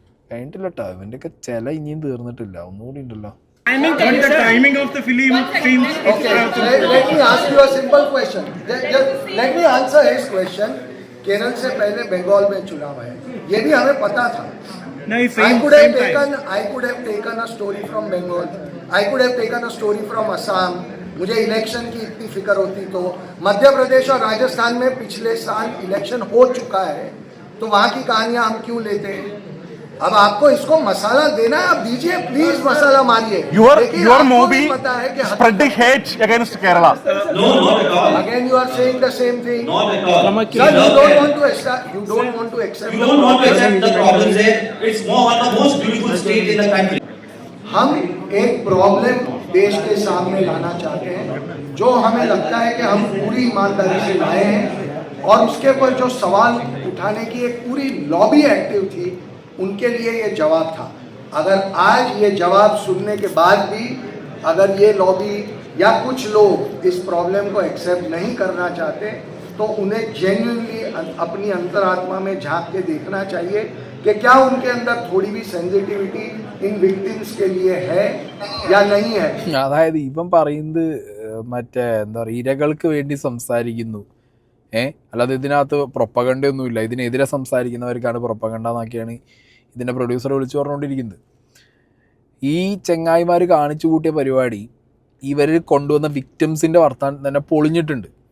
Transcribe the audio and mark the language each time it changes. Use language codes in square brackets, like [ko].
[ml] കഴിഞ്ഞിട്ടില്ല കേട്ടോ, ഇവൻ്റെയൊക്കെ ചില ഇനിയും തീർന്നിട്ടില്ല, ഒന്നുകൂടി ഉണ്ടല്ലോ. [en] The timing of the film seems. Okay, let me ask you a simple question. Let me answer his question. [hi] Kerala से पहले बंगाल में चुनाव है, ये भी हमें पता था. नहीं, [en] I could have taken a story from Bengal. I could have taken a story from Assam. [hi] मुझे इलेक्शन की इतनी फिक्र होती तो मध्य प्रदेश और राजस्थान में पिछले साल इलेक्शन हो चुका है, तो वहाँ की कहानियाँ हम क्यों लेते हैं? अब आपको इसको मसाला देना है, आप दीजिए प्लीज, मसाला मारिए. [en] Your movie spreading hate against Kerala. No, not at all. Again you are saying the same thing. Not at all. Sir, you don't want to accept. You don't want to accept. You don't want to accept the problems there. It's one of the most beautiful state in the country. [hi] हम एक problem देश के सामने लाना चाहते हैं जो हमें लगता है कि हम पूरी ईमानदारी से लाए हैं, और उसके ऊपर जो सवाल उठाने की एक पूरी लॉबी एक्टिव थी, उनके लिए ये जवाब था. अगर आज ये जवाब सुनने के बाद भी अगर ये लॉबी या कुछ लोग इस प्रॉब्लम को एक्सेप्ट नहीं करना चाहते, तो उन्हें जेन्युइनली अपनी अंतरात्मा में झांक के देखना चाहिए कि क्या उनके अंदर थोड़ी भी सेंसिटिविटी इन विक्टिम्स के लिए है या नहीं है. [ml] അതായത് ഇവൻ പറയുന്നത് മറ്റേ എന്താ പറയുക ഇരകൾക്ക് വേണ്ടി സംസാരിക്കുന്നു, അല്ലാതെ ഇതിനകത്ത് പ്രൊപ്പഗണ്ടയൊന്നുമില്ല. ഇതിനെതിരെ സംസാരിക്കുന്നവർക്കാണ് പ്രൊപ്പഗണ്ട എന്നൊക്കെയാണ് ഇതിൻ്റെ പ്രൊഡ്യൂസർ വിളിച്ചു പറഞ്ഞുകൊണ്ടിരിക്കുന്നത്. ഈ ചെങ്ങായിമാർ കാണിച്ചു കൂട്ടിയ പരിപാടി ഇവർ കൊണ്ടുവന്ന വിക്ടിംസിൻ്റെ വർത്താനം തന്നെ പൊളിഞ്ഞിട്ടുണ്ട്.